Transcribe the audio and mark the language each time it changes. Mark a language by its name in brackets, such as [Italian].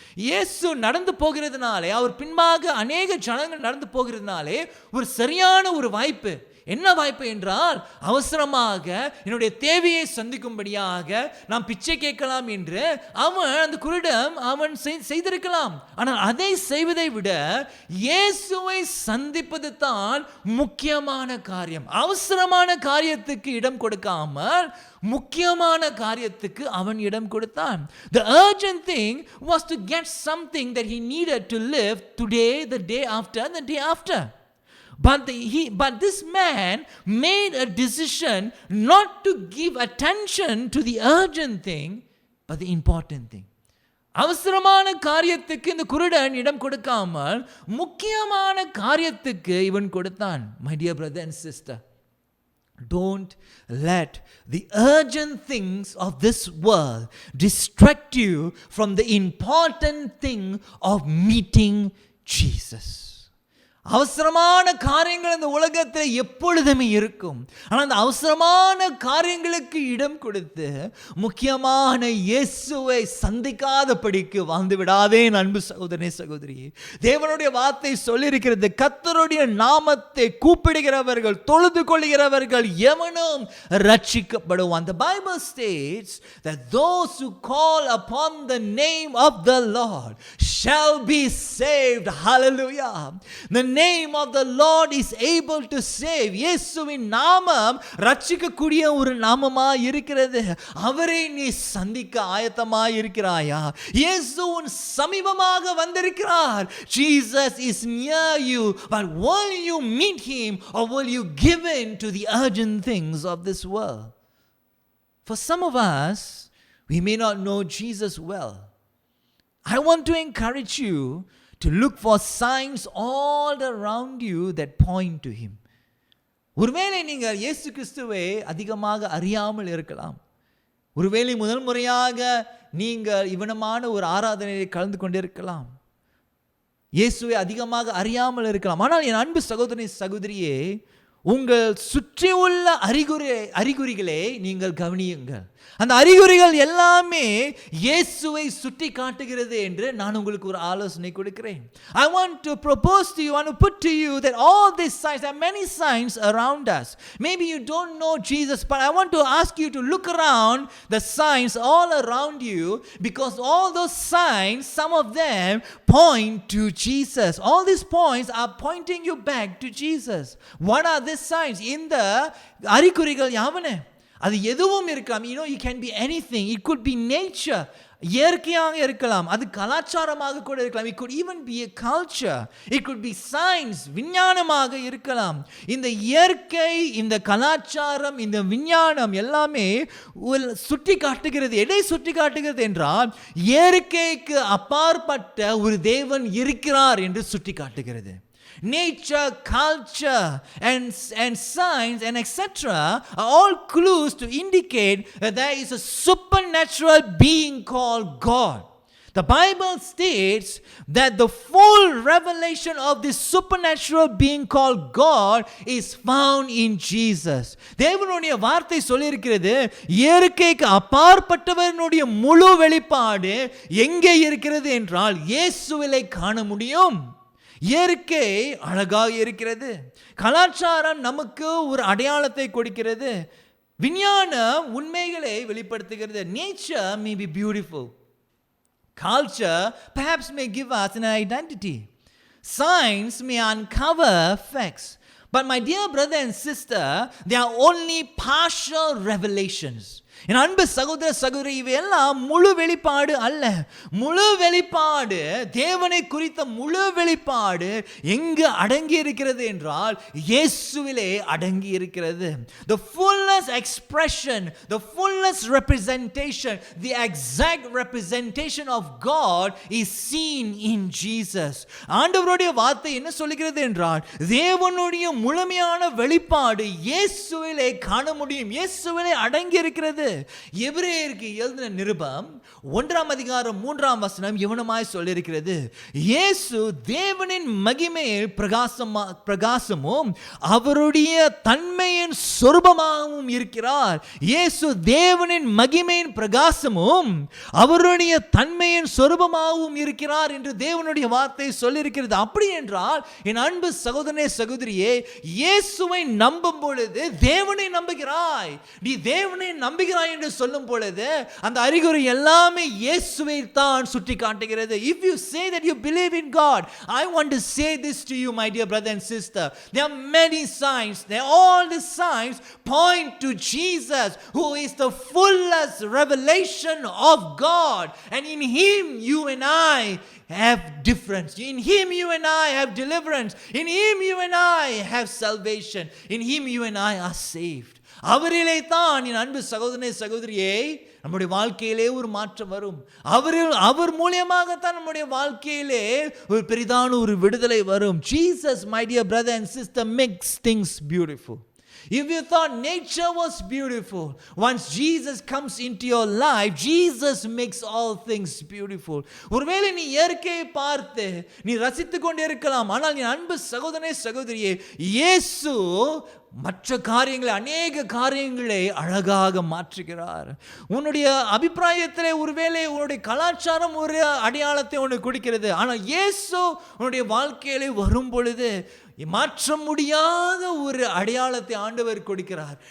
[Tamil] இயேசு நடந்து போகிறதுனாலே, அவர் பின்பாக அநேக ஜனங்கள் நடந்து போகிறதுனாலே ஒரு சரியான ஒரு வாய்ப்பு. என்ன வாய்ப்பு என்றால், அவசரமாக என்னுடைய தேவையை சந்திக்கும்படியாக நாம் பிச்சை கேட்கலாம் என்று அந்த குருடன் அவன் செய்திருக்கலாம். ஆனால் அதை செய்வதை விட இயேசுவை சந்திப்பது தான் முக்கியமான காரியம். அவசரமான காரியத்துக்கு இடம் கொடுக்காமல் முக்கியமான காரியத்துக்கு அவன் இடம் கொடுத்தான். [English] The urgent thing was to get something that he needed to live today, the day after, and the day after. But this man made a decision not to give attention to the urgent thing, but the important thing. [Tamil] அவசரமான காரியத்துக்கு இந்த குருடன் இடம் கொடுக்காமல் முக்கியமான காரியத்துக்கு இவன் கொடுத்தான். [English] My dear brother and sister, don't let the urgent things of this world distract you from the important thing of meeting Jesus. [Tamil] அவசரமான காரியங்கள் இந்த உலகத்தில் எப்பொழுதுமே இருக்கும். ஆனால் அந்த அவசரமான காரியங்களுக்கு இடம் கொடுத்து முக்கியமான இயேசுவை சந்திக்காதபடிக்கு வாழ்ந்து விடாதே அன்பு சகோதரனே சகோதரி. தேவனுடைய வார்த்தை சொல்லியிருக்கிறது, கர்த்தருடைய நாமத்தை கூப்பிடுகிறவர்கள் தொழுது கொள்கிறவர்கள் எவனும் ரட்சிக்கப்படுவான். [English] The Bible states that those who call upon the name of the Lord shall be saved. Hallelujah. The name of the Lord is able to save. [Tamil] இயேசுவின் நாமம் ரட்சிக்கக்கூடிய ஒரு நாமமாய் இருக்கிறது. அவரை நீ சந்திக்க ஆயத்தமாய் இருக்கிறாயா? இயேசு உன் சமீபமாக வந்திருக்கிறார். [English] Jesus is near you, but will you meet him or will you give in to the urgent things of this world? For some of us, we may not know Jesus well. I want to encourage you to look for signs all around you that point to him. [Tamil] ஒருவேளை நீங்கள் இயேசு கிறிஸ்துவை அதிகமாக அறியாமல் இருக்கலாம். ஒருவேளை முதல் முறையாக நீங்கள் இவனமான ஒரு ஆராதனையை கலந்து கொண்டிருக்கலாம். இயேசுவை அதிகமாக அறியாமல் இருக்கலாம். ஆனால் என் அன்பு சகோதரனே சகோதரியே, உங்கள் சுற்றியுள்ள அறிகுறிகளை நீங்கள் கவனியுங்கள். அந்த அறிகுறிகள் எல்லாமே இயேசுவை சுட்டி காட்டுகிறது என்று நான் உங்களுக்கு ஒரு ஆலோசனை கொடுக்கிறேன். [English] I want to propose to you, I want to put to you that all these signs, there are many signs around us. Maybe you don't know Jesus, but I want to ask you to look around the signs all around you, because all those signs, some of them point to Jesus. All these points are pointing you back to Jesus. What are these signs? [Tamil] இந்த அறிகுறிகள் யாவன? அது எதுவும் இருக்கலாம். [English] it can be anything. It could be nature. [Tamil] இயற்கையாக இருக்கலாம், அது கலாச்சாரமாக கூட இருக்கலாம். [English] It could even be a culture. It could be science, [Tamil] விஞ்ஞானமாக இருக்கலாம். இந்த இயற்கை, இந்த கலாச்சாரம், இந்த விஞ்ஞானம் எல்லாமே சுட்டி காட்டுகிறது. எதை சுட்டி காட்டுகிறது என்றால், இயற்கைக்கு அப்பாற்பட்ட ஒரு தேவன் இருக்கிறார் என்று சுட்டி காட்டுகிறது. [English] Nature, culture, and science, and etc. are all clues to indicate that there is a supernatural being called God. The Bible states that the full revelation of this supernatural being called God is found in Jesus. [Tamil] தேவனுடைய வார்த்தை சொல்லியிருக்கிறது, இயற்கைக்கு அப்பாற்பட்டவனுடைய முழு வெளிப்பாடு எங்கே இருக்கிறது என்றால் இயேசுவிலே காண முடியும். இயற்கை அழகாக இருக்கிறது, கலாச்சாரம் நமக்கு ஒரு அடையாளத்தை கொடுக்கிறது, விஞ்ஞானம் உண்மைகளை வெளிப்படுத்துகிறது. [English] Nature may be beautiful, culture perhaps may give us an identity, science may uncover facts, but my dear brother and sister, they are only partial revelations. [Tamil] என் அன்பு சகோதர சகோதரி, இவையெல்லாம் முழு வெளிப்பாடு அல்ல. முழு வெளிப்பாடு, தேவனை குறித்த முழு வெளிப்பாடு எங்கு அடங்கி இருக்கிறது என்றால் இயேசுவிலே அடங்கி இருக்கிறது. [English] The fullest expression, the fullest representation, the exact representation of God is seen in Jesus. [Tamil] ஆண்டவருடைய வார்த்தை என்ன சொல்கிறது என்றால், தேவனுடைய முழுமையான வெளிப்பாடு இயேசுவிலே காண முடியும், இயேசுவிலே அடங்கி இருக்கிறது. எபிரேயருக்கு எழுதின நிருபம் 1:3 இவனமாய் சொல்லியிருக்கிறது, இயேசு தேவனின் மகிமையில் பிரகாசமும் அவருடைய தன்மையின் சொரூபமாகவும் இருக்கிறார். இயேசு தேவனின் மகிமையின் பிரகாசமும் அவருடைய தன்மையின் சொரூபமாகவும் இருக்கிறார் என்று தேவனுடைய வார்த்தை சொல்லியிருக்கிறது. அப்படி என்றால் என் அன்பு சகோதரனே சகோதரியே, இயேசுவை நம்பும் பொழுது தேவனை நம்புகிறாய். நீ தேவனை நம்புகிறாய் என்று சொல்லும் பொழுது அந்த அறிகுறி எல்லாமே இயேசுவை தான் சுட்டி காட்டுகிறது. [English] If you say that you believe in God, I want to say this to you, my dear brother and sister. There are many signs. All the signs point to Jesus, who is the fullest revelation of God. And in Him, you and I have difference. In Him, you and I have deliverance. In Him, you and I have salvation. In Him, you and I are saved. [Tamil] அவரிலே தான் என் அன்பு சகோதரனே சகோதரியே நம்முடைய வாழ்க்கையிலே ஒரு மாற்றம் வரும். அவர் மூலமாகத்தான் நம்முடைய வாழ்க்கையிலே ஒரு பெரிதான ஒரு விடுதலை வரும். [English] Jesus, my dear brother and sister, makes things beautiful. If you thought nature was beautiful, once Jesus comes into your life, Jesus makes all things beautiful. [Tamil] ஒருவேளை நீ இயற்கையை பார்த்து நீ ரசித்துக் கொண்டே இருக்கலாம், ஆனால் நீ அன்பு சகோதரனே சகோதரியே, இயேசு மற்ற காரியங்களை, அநேக காரியங்களை அழகாக மாற்றுகிறார். உன்னுடைய அபிப்பிராயத்திலே ஒருவேளை உன்னுடைய கலாச்சாரம் ஒரு அடையாளத்தை உனக்கு கொடுக்கிறது, ஆனால் இயேசு உன்னுடைய வாழ்க்கையிலே வரும் பொழுது மாற்ற முடியாத ஒரு அடையாளத்தை ஆண்டவர் கொடுக்கிறார்.